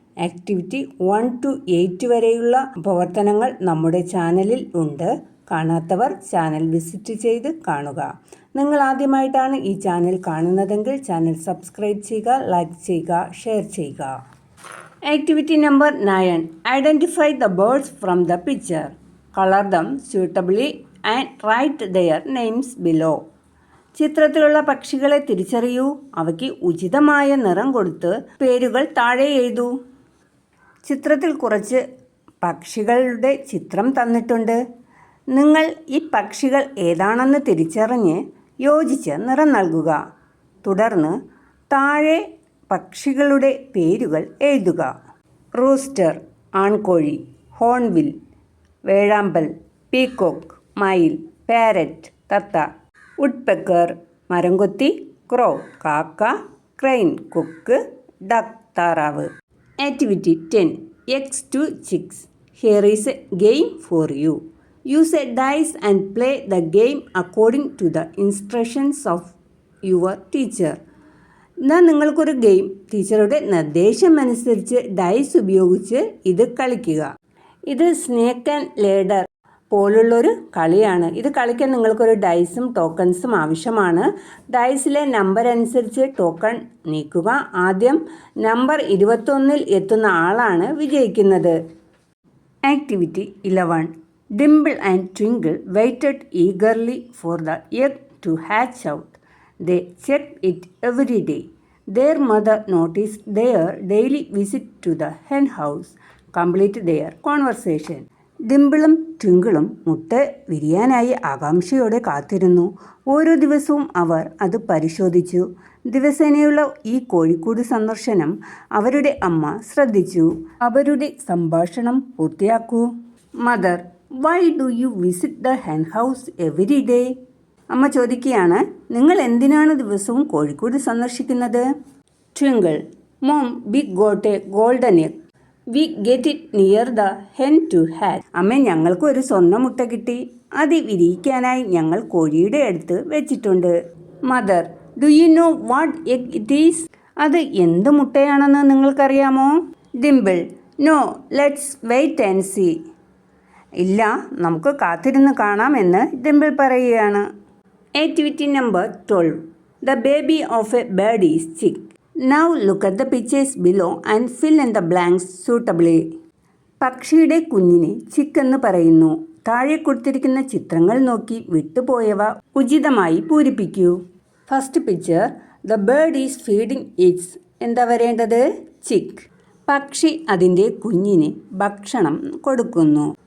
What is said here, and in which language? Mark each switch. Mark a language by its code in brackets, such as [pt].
[ml] Activity 1 to 8 വരെയുള്ള പ്രവർത്തനങ്ങൾ നമ്മുടെ ചാനലിൽ ഉണ്ട്. കാണാത്തവർ ചാനൽ വിസിറ്റ് ചെയ്ത് കാണുക. നിങ്ങൾ ആദ്യമായിട്ടാണ് ഈ ചാനൽ കാണുന്നതെങ്കിൽ ചാനൽ സബ്സ്ക്രൈബ് ചെയ്യുക, ലൈക്ക് ചെയ്യുക, ഷെയർ ചെയ്യുക. [en] Activity number 9. Identify the birds from the picture. Colour them suitably and write their names below. [ml] ചിത്രത്തിലുള്ള പക്ഷികളെ തിരിച്ചറിയൂ. അവയ്ക്ക് ഉചിതമായ നിറം കൊടുത്ത് പേരുകൾ താഴെ എഴുതൂ. ചിത്രത്തിൽ കുറച്ച് പക്ഷികളുടെ ചിത്രം തന്നിട്ടുണ്ട്. നിങ്ങൾ ഈ പക്ഷികൾ ഏതാണെന്ന് തിരിച്ചറിഞ്ഞ് യോജിച്ച് നിറം നൽകുക. തുടർന്ന് താഴെ പക്ഷികളുടെ പേരുകൾ എഴുതുക. റൂസ്റ്റർ ആൺകോഴി, ഹോൺബിൽ വേഴാമ്പൽ, പീക്കോക്ക് മയിൽ, പാരറ്റ് തത്ത, വുഡ്പെക്കർ മരംകൊത്തി, ക്രോ കാക്ക, ക്രെയിൻ കൊക്ക്, ഡക്ക് താറാവ്. [en] Activity 10. X to chicks. Here is a game for you. Use a dice and play the game according to the instructions of your teacher. [ml] എന്നാൽ നിങ്ങൾക്കൊരു game ടീച്ചറുടെ നിർദ്ദേശം അനുസരിച്ച് ഡൈസ് ഉപയോഗിച്ച് ഇത് കളിക്കുക. ഇത് സ്നേക്ക് ആൻഡ് ലേഡർ പോലുള്ളൊരു കളിയാണ്. ഇത് കളിക്കാൻ നിങ്ങൾക്കൊരു ഡൈസും ടോക്കൺസും ആവശ്യമാണ്. ഡൈസിലെ നമ്പർ അനുസരിച്ച് ടോക്കൺ നീക്കുക. ആദ്യം നമ്പർ 21 എത്തുന്ന ആളാണ് വിജയിക്കുന്നത്. [en] Activity 11. Dimple and Twinkle waited eagerly for the egg to hatch out. They checked it every day. Their mother noticed their daily visit to the hen house. Complete their conversation. [ml] ഡിംപിളും ട്വിങ്കിളും മുട്ട വിരിയാനായി ആകാംക്ഷയോടെ കാത്തിരുന്നു. ഓരോ ദിവസവും അവർ അത് പരിശോധിച്ചു. ദിവസേനയുള്ള ഈ കോഴിക്കൂട് സന്ദർശനം അവരുടെ അമ്മ ശ്രദ്ധിച്ചു. അവരുടെ സംഭാഷണം പൂർത്തിയാക്കൂ. [en] Mother, why do you visit the hen house every day? [ml] അമ്മ ചോദിക്കുകയാണ്, നിങ്ങൾ എന്തിനാണ് ദിവസവും കോഴിക്കൂട് സന്ദർശിക്കുന്നത്? [en] Twinkle, mom, we got a golden egg. We get it near the hen to hatch. [ml] അമ്മ, ഞങ്ങൾക്ക് ഒരു സ്വർണ്ണ മുട്ട കിട്ടി. അത് വിരിയിക്കാനായി ഞങ്ങൾ കോഴിയുടെ അടുത്ത് വെച്ചിട്ടുണ്ട്. [en] Mother, do you know what egg it is? [ml] അത് എന്ത് മുട്ടയാണെന്ന് നിങ്ങൾക്കറിയാമോ? Dimple, [en] No, let's wait and see. [ml] ഇല്ല, നമുക്ക് കാത്തിരുന്ന് കാണാമെന്ന് ഡിംപിൾ പറയുകയാണ്. Activity number 12. [en] The baby of a bird is chick. Now look at the pictures below and fill in the blanks suitably. [ml] പക്ഷിയുടെ കുഞ്ഞിനെ ചിക്ക് എന്ന് പറയുന്നു. താഴെ കൊടുത്തിരിക്കുന്ന ചിത്രങ്ങൾ നോക്കി വിട്ടുപോയവ ഉചിതമായി പൂരിപ്പിക്കൂ. [en] First picture, the bird is feeding its. [ml] എന്താ വരേണ്ടത്? [en] Chick. [ml] പക്ഷി അതിൻ്റെ കുഞ്ഞിന് ഭക്ഷണം കൊടുക്കുന്നു.